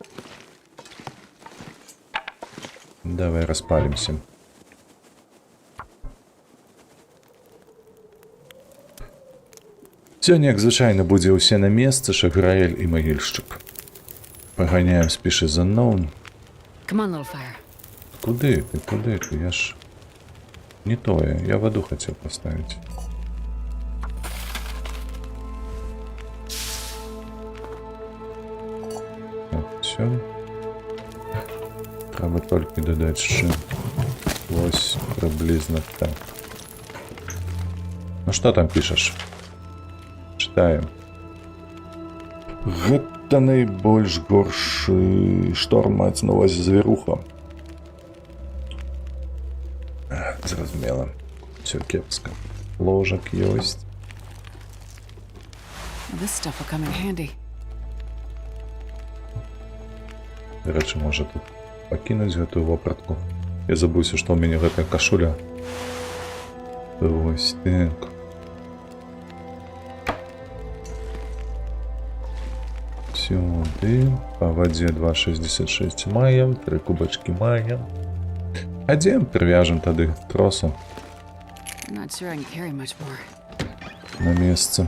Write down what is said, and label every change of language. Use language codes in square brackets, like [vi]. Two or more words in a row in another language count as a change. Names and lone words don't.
[be] Давай распалимся. Сёння, як звычайна, будзе ўсе на месцы, Шаграэль і магільшчык. Паганяем Species Unknown. [en] Come on, little fire. [be] Куды ты? Я ж... Не тое, я ваду хацеў паставіць. Так, всё. Трэба толькі дадаць шчэ. Вось, прыблізна так. Ну што там пішаш? Читаем. Гэта найбольш горшы шторм, маецца на увазе завіруха. Зразумела. Всё кепска. Ложак ёсць. [en] Well, this stuff will come in handy. [be] Рэчы, можа тут пакінуць гэтую вопратку. Я забыўся, што ў мяне гэтая кашуля. Вось так. Сюды. Па вадзе 2,66 маем. 3 кубачкі маем. Адзем прывяжем тады тросу [en] I'm not sure I can carry much more. [be] на месцы.